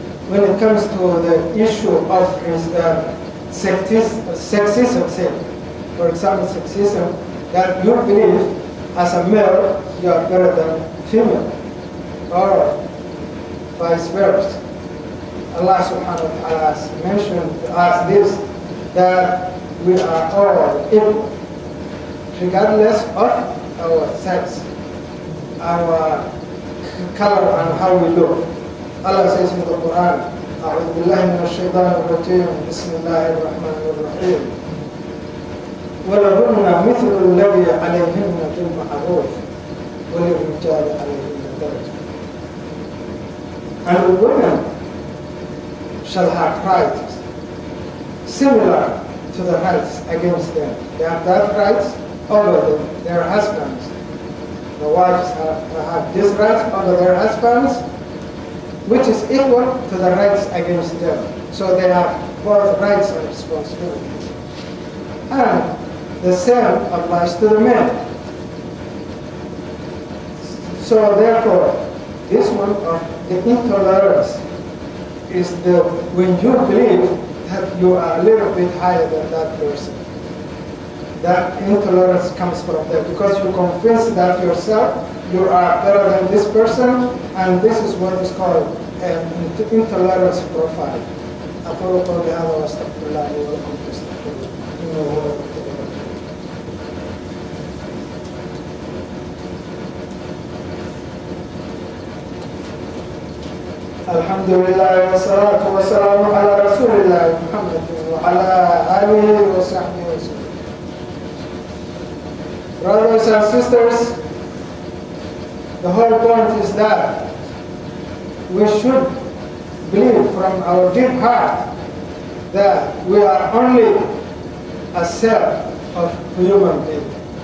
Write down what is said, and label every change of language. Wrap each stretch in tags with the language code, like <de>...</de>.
<en>When it comes to the issue of sexism, say, for example, sexism, that you believe as a male you are better than female, or vice versa. Allah subhanahu wa ta'ala has mentioned to us this, that we are all equal, regardless of our sex, our color, and how we look. Allah says in the Qur'an, أعوذ بالله من الشيطان الرجيم بسم الله الرحمن الرحيم ولهن مثل الذي عليهن بالمعروف وللرجال عليهن درجة. And women shall have rights similar to the rights against them. They have that rights over their husbands. The wives have these rights over their husbands, which is equal to the rights against them. So they have both rights and responsibilities. And the same applies to the men. So therefore, this one of the intolerance is when you believe that you are a little bit higher than that person. That intolerance comes from there because you convince that yourself you are better than this person, and this is what is called intolerance profile.</en> <ar>أقول قولي هذا وأستغفر الله لي ولكم فاستغفروه إنه هو الغفور الرحيم. الحمد لله والصلاة والسلام على رسول الله محمد وعلى آله وصحبه وسلم.</ar> <en>Brothers and sisters, the whole point is that we should believe from our deep heart that we are only a cell of human beings.</en>